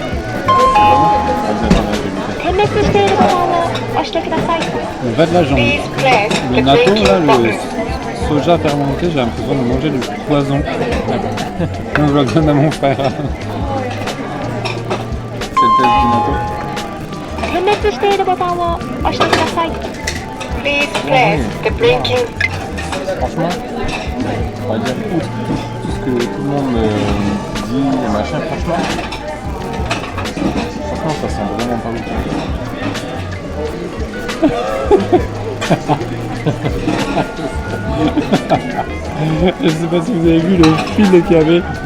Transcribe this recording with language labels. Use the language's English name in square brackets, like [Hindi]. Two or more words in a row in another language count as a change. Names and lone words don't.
[French] En fait, là, le natto, là, le soja fermenté, j'ai l'impression de manger du poison. Donc, je le donne à mon frère. C'est le test du natto. [Japanese] 分裂しているボタンを押してください。 [English] Please press the blinking. [French] Franchement, on va dire outre tout ce que tout le monde dit et machin, franchement, ça sent vraiment pas bon. Je sais pas si vous avez vu le fil qu'il y avait.